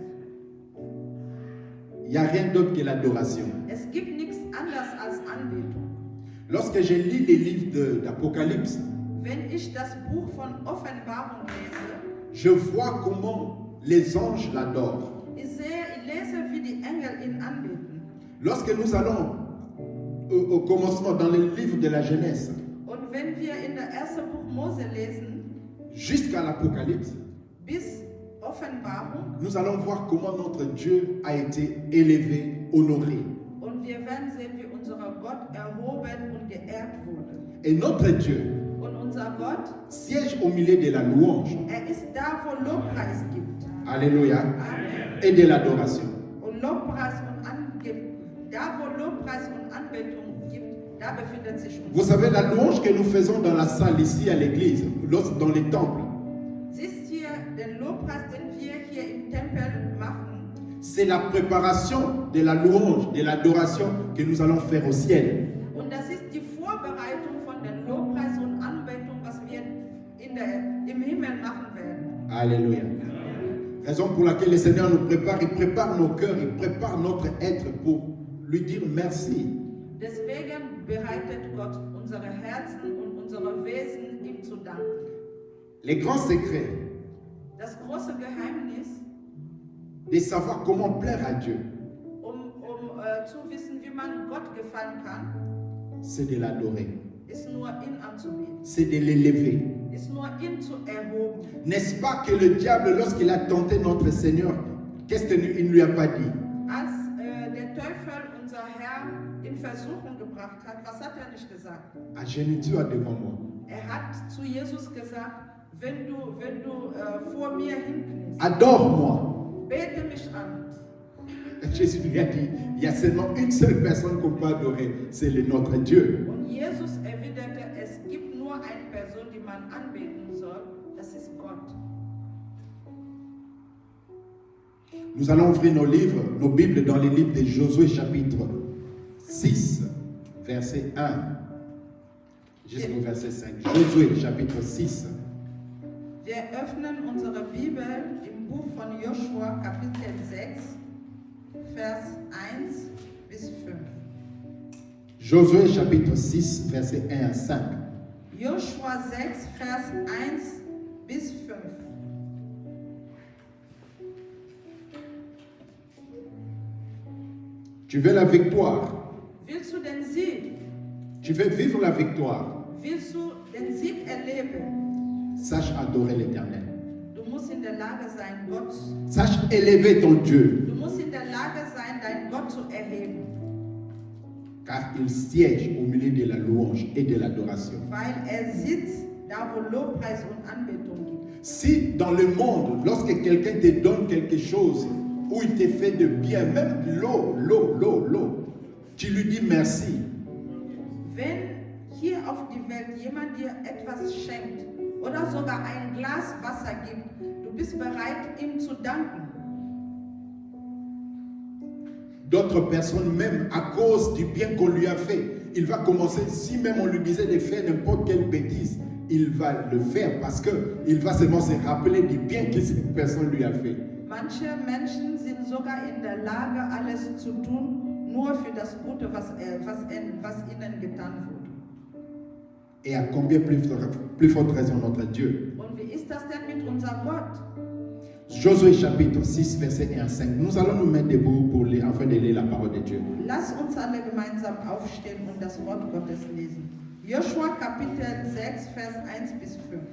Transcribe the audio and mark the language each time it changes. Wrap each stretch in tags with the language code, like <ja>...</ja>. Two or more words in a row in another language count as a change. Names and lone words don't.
<fr>il n'y a rien d'autre que l'adoration.</fr> <de>es gibt nichts anderes als Anbetung.</de> <fr>Lorsque je lis les livres d'Apocalypse,</fr> <de>Wenn ich das Buch von Offenbarung lese,</de> <fr>je vois comment les anges l'adorent.</fr> <de>ich lese, wie die Engel ihn anbeten.</de> <fr>Lorsque nous allons au commencement dans le livre de la Genèse,</fr> <de>Und wenn wir in der ersten Buch Mose lesen,</de> <fr>jusqu'à l'Apocalypse,</fr> <de>bis Offenbarung,</de> <fr>nous allons voir comment notre Dieu a été élevé, honoré.</fr> <de>und wir werden sehen, wie unser Gott erhoben und geehrt wurde.</de> <fr>Et notre Dieu</fr> <de>Und unser Gott,</de> <fr>siège au milieu de la louange,</fr> <de>ist da, wo Lobpreis gibt.</de> <fr>alléluia,</fr> <de>Amen.</de> <fr>et de l'adoration.</fr> <de>Und Lobpreis und da, wo Lobpreis und Anbetung gibt, da befindet sich unser</de> <fr>Vous savez, la louange que nous faisons dans la salle ici à l'église, dans les temples,</fr> <de>Siehst hier den Lobpreis, den wir hier im Tempel machen.</de> <fr>c'est la préparation de la louange, de l'adoration que nous allons faire au ciel.</fr> <de>Und das ist die Vorbereitung von den Lobpreis und Anbetung, was wir im Himmel machen werden.</de> <fr>Alléluia. Raison pour laquelle le Seigneur nous prépare, il prépare nos cœurs, il prépare notre être pour lui dire merci.</fr> <de>Deswegen bereitet Gott unsere Herzen und unsere Wesen, ihm zu danken.</de> <fr>Les grands secrets</fr> <de>Das große Geheimnis,</de> <fr>de savoir comment plaire à Dieu,</fr> <de>zu wissen, wie man Gott gefallen kann,</de> <fr>c'est de l'adorer,</fr> <de>ist nur ihn anzubeten,</de> <fr>c'est de l'élever.</fr> <de>ist nur ihn zu erhoben.</de> <fr>N'est-ce pas que le diable, lorsqu'il a tenté notre Seigneur, qu'est-ce qu'il ne lui a pas dit?</fr> <de>Als der Teufel, unser Herr, in Versuchung gebracht hat, was hat er nicht gesagt?</de> <fr>Agenouille-toi devant moi.</fr> <de>Er hat zu Jesus gesagt, wenn du vor mir hinkniest,</de> <fr>Adore-moi.</fr> <de>bete mich an.</de> <fr>Jésus lui a dit, il y a seulement une seule personne qu'on peut adorer, c'est notre Dieu.</fr> <de>Und Jesus erwiderte, es gibt nur eine Person, die man anbeten soll, das ist Gott.</de> <fr>Nous allons ouvrir nos livres, nos Bibles dans les livres de Josué chapitre 6, verset 1 jusqu'au verset 5. Josué chapitre 6.</fr> <de>Wir öffnen unsere Bibel im Buch von Joshua, Kapitel 6, Vers 1 bis 5.</de> <fr>Josué chapitre 6, verset 1 à 5.</fr> <de>Joshua 6, Vers 1 bis 5.</de> <fr>Tu veux la victoire?</fr> <de>Willst du den Sieg?</de> <fr>Tu veux vivre la victoire?</fr> <de>Willst du den Sieg erleben?</de> <fr>Sache adorer l'Éternel.</fr> <de>Du musst in der Lage sein, Gott.</de> <fr>Sache élever ton Dieu,</fr> <de>Du musst in der Lage sein, deinen Gott zu erheben,</de> <fr>car il siège au milieu de la louange et de l'adoration.</fr> <de>weil sitzt da, wo Lobpreis und Anbetung gibt.</de> <fr>Si dans le monde, lorsque quelqu'un te donne quelque chose, ou il te fait de bien, même l'eau, tu lui dis merci.</fr> <de>Wenn hier auf die Welt jemand dir etwas schenkt oder sogar ein Glas Wasser gibt, du bist bereit, ihm zu danken.</de> <fr>D'autres personnes, même à cause du bien qu'on lui a fait, il va commencer, si même on lui disait de faire n'importe quelle bêtise, il va le faire parce qu'il va seulement se rappeler du bien que cette personne lui a fait.</fr> <de>Manche Menschen sind sogar in der Lage, alles zu tun, nur für das Gute, was ihnen getan wurde.</de> <fr>Et à combien plus forte raison notre Dieu.</fr> <de>Und wie ist das denn mit unserem Gott?</de> <fr>Josué chapitre 6, verset 1 à 5. Nous allons nous mettre debout afin de lire la parole de Dieu.</fr> <de>Lass uns alle gemeinsam aufstehen und das Wort Gottes lesen. Joshua Kapitel 6, Vers 1 bis 5.</de>